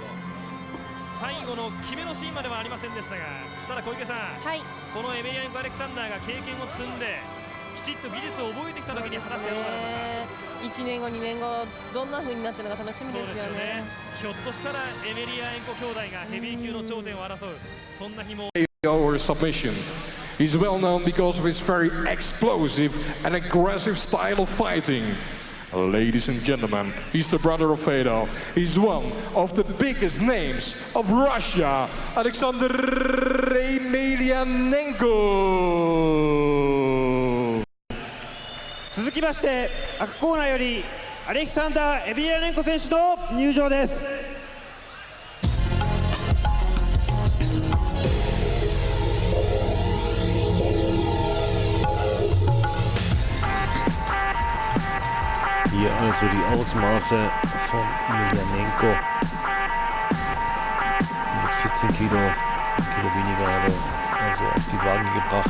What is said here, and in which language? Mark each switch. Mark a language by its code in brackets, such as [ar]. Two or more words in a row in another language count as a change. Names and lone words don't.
[ja] 最後の決めのシーンまではありませんでしたが、ただ小池さん、はい、このエメリアネンコ・アレクサンダーが経験を積んできちっと技術を覚えてきたときに果たしてどうなるのか、 1年後2年後どんな風になってるのか楽しみですよね。ひょっとしたらエメリアネンコ兄弟がヘビー級の頂点を争う、そんな日も。 [en] Submission. He's well known because of his very explosive and aggressive style of fighting. Ladies and gentlemen, he's the brother of Fedor. He's one of the biggest names of Russia, Alexander Emelianenko. [ja] 続きまして赤コーナーよりアレキサンダー・エメリアネンコ選手の入場です。 [de] Hier also die Ausmaße von Emelianenko. Mit 14 Kilo weniger hat er also auf die Waage gebracht.